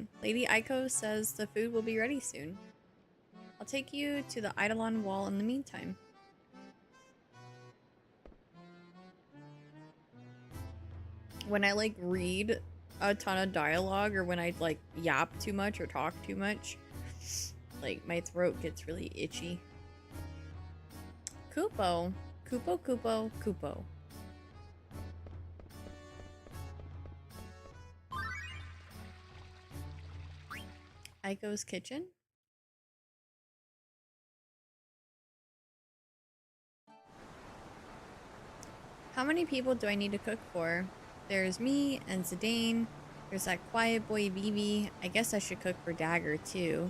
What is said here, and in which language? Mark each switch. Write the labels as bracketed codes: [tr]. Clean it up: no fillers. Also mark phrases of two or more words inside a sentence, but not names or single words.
[en] Lady Aiko says the food will be ready soon. I'll take you to the Eidolon wall in the meantime. When I like read a ton of dialogue or when I like yap too much or talk too much, like my throat gets really itchy. Kupo. Kupo, Kupo, Kupo. Aiko's kitchen? How many people do I need to cook for? There's me and Zidane. There's that quiet boy Vivi. I guess I should cook for Dagger too.